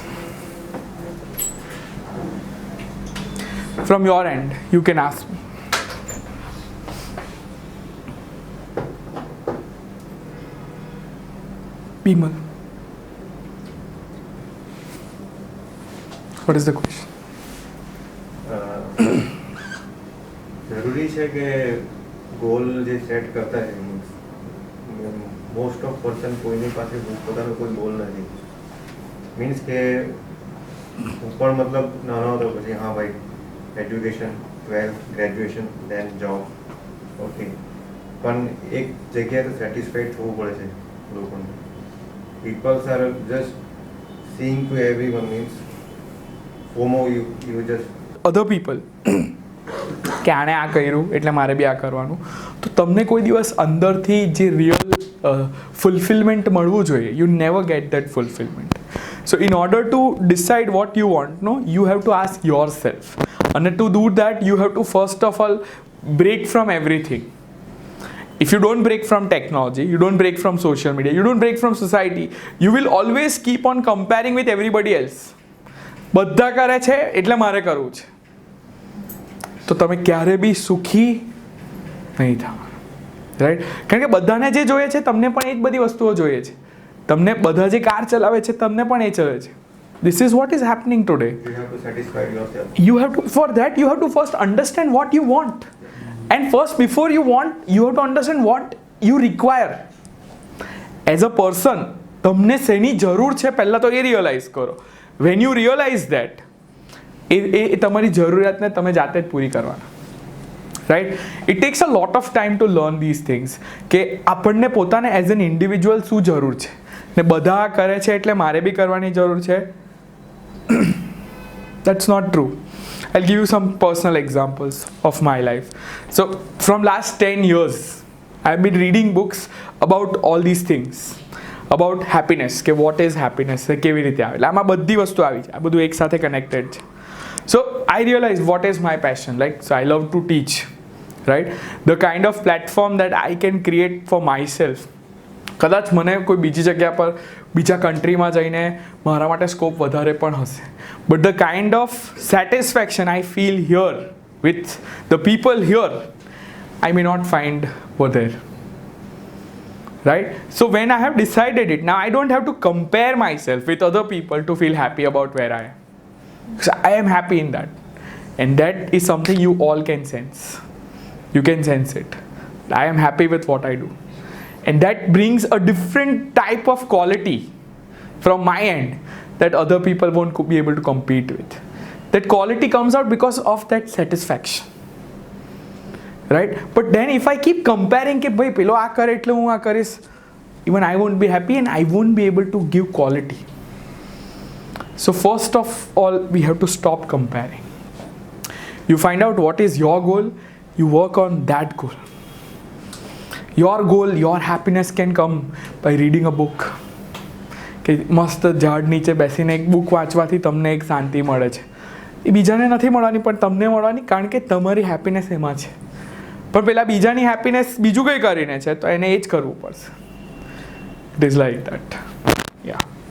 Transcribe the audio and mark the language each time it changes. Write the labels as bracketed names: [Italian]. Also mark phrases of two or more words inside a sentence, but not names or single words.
[English] From your end, you can ask me. Bimal. What is the question? [Gujarati] જરૂરી છે કે ગોલ જે સેટ કરતા છે, [English] most of person [Gujarati] કોઈની પાસે પોતાનો કોઈ ગોલ નથી. મીન્સ કે હું પણ મતલબ નાનો હતો પછી હા ભાઈ એજ્યુકેશન, 12th, ગ્રેજ્યુએશન, [English] then job, [Gujarati] ઓકે, પણ એક જગ્યાએ તો સેટિસ્ફાઈડ થવું પડે છે લોકોને. [English] peoples are just seeing to everyone, means FOMO, you just other people [Gujarati] કે આણે આ કર્યું એટલે મારે બી આ કરવાનું. તો તમને કોઈ દિવસ અંદરથી જે [English] real fulfillment [Gujarati] મળવું જોઈએ, [English] you never get that fulfillment. so in order to decide what you want, no, you have to ask yourself. અને to do that you have to first of all break from everything. If you don't break from technology, you don't break from social media, you don't break from society, you will always keep on comparing with everybody else. [Gujarati] બધા કરે છે એટલે મારે કરવું છે, તો તમે ક્યારે બી સુખી નહીં થવાના. રાઈટ? કારણ કે બધાને જે જોઈએ છે તમને પણ એ જ બધી વસ્તુઓ જોઈએ છે. તમને બધા જે કાર ચલાવે છે તમને પણ એ ચલાવે છે. [English] This is what is happening today. You have to satisfy yourself. You have to, for that you have to first understand what you want, and first before you want you have to understand what you require as a person. [Gujarati] તમને શેની જરૂર છે પહેલાં તો એ રિયલાઇઝ કરો. [English] When you realize that, [Gujarati] એ તમારી જરૂરિયાતને તમે જાતે જ પૂરી કરવાના. રાઈટ. [English] it takes a lot of time to learn these things [Gujarati] કે આપણને પોતાને [English] as an individual [Gujarati] શું જરૂર છે, ને બધા કરે છે એટલે મારે બી કરવાની જરૂર છે. [English] That's not true. I'll give you some personal examples of my life. So from last 10 years I've been reading books about all these things, about happiness, કે what is happiness, [Gujarati] કેવી રીતે આવે. એટલે આમાં બધી વસ્તુ આવી છે, આ બધું એક સાથે કનેક્ટેડ છે. [English] So I realized what is my passion. Like, so I love to teach, right? The kind of platform that I can create for myself, કદાચ મને કોઈ બીજી જગ્યા પર બીજા કન્ટ્રીમાં જઈને મારા માટે સ્કોપ વધારે પણ હશે, but the kind of satisfaction I feel here with the people here I may not find over there. Right? So when I have decided it, now I don't have to compare myself with other people to feel happy about where I am. So I am happy in that. And that is something you all can sense. You can sense it. I am happy with what I do. And that brings a different type of quality from my end that other people won't be able to compete with. That quality comes out because of that satisfaction. Right? But then if I keep comparing [Gujarati] કે ભાઈ પેલો આ કરે એટલે હું આ કરીશ, [English] even I won't be happy and I won't be able to give quality. So first of all, we have to stop comparing. You find out what is your goal, you work on that goal. Your goal, your happiness can come by reading a book. [Gujarati] કે મસ્ત ઝાડ નીચે બેસીને એક બુક વાંચવાથી તમને એક શાંતિ મળે છે. એ બીજાને નથી મળવાની પણ તમને મળવાની, કારણ કે તમારી હેપીનેસ એમાં છે. પણ પેલા બીજાની હેપીનેસ બીજું કંઈ કરીને છે તો એને એ જ કરવું પડશે. [English] it is like that. ya.